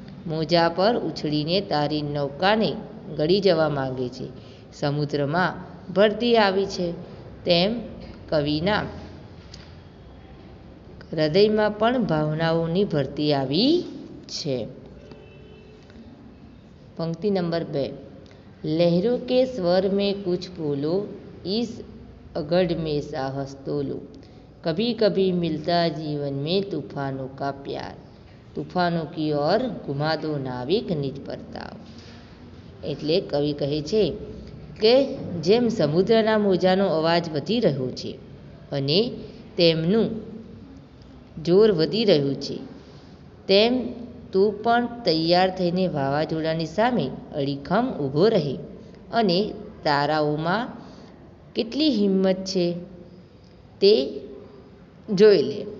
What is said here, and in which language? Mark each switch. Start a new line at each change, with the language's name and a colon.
Gujarati: મોજા પર ઉછળીને તારી નૌકાને ગળી જવા માંગે છે. સમુદ્રમાં ભરતી આવી છે, તેમ કવિના હૃદયમાં પણ ભાવનાઓની ભરતી આવી છે.
Hindi: पंक्ति नंबर 2. लहरों के स्वर में कुछ बोलो, इस अगड़ में साहस तोलो, कभी कभी मिलता जीवन में तूफानों का प्यार, तूफानों की ओर घुमा दो नाविक निज परताव.
Gujarati: એટલે કવિ કહે છે કે જેમ સમુદ્રના મોજાનો અવાજ વધી રહ્યો છે અને તેમનું જોર વધી રહ્યું છે, તેમ તું પણ તૈયાર થઈને વાવાઝોડાની સામે અડીખમ ઊભો રહે અને તારાઓમાં કેટલી હિંમત છે તે જોઈ લે.